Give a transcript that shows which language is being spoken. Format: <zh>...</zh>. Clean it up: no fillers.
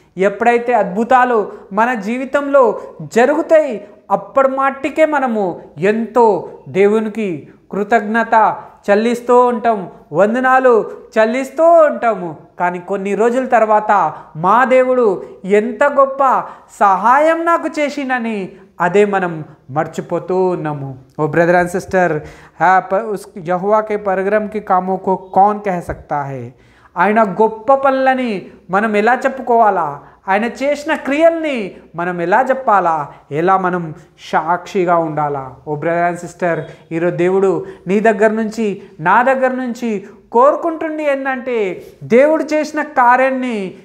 <te>ఎప్పుడైతే అద్భుతాలు మన జీవితంలో జరుగుతాయి అప్పటి మట్టికే మనము ఎంతో దేవునికి కృతజ్ఞత చెల్లిస్తూ ఉంటాం, వందనాలు చెల్లిస్తూ ఉంటాము. కానీ కొన్ని రోజుల తర్వాత మా దేవుడు ఎంత గొప్ప సహాయం నాకు చేసిందని అదే మనం మర్చిపోతూ ఉన్నాము.</te> <en>oh brother and sister,</en> <hi>యెహోవా के परगरम के कामों को कौन कह सकता है?</hi> <te>ఆయన గొప్ప పనులని మనం ఎలా చెప్పుకోవాలా? ఆయన చేసిన క్రియల్ని మనం ఎలా చెప్పాలా? ఎలా మనం సాక్షిగా ఉండాలా?</te> <en>oh brother and sister,</en> <te>ఈరోజు దేవుడు నీ దగ్గర నుంచి నా దగ్గర నుంచి కోరుకుంటుంది ఏంటంటే, దేవుడు చేసిన కార్యాన్ని</te>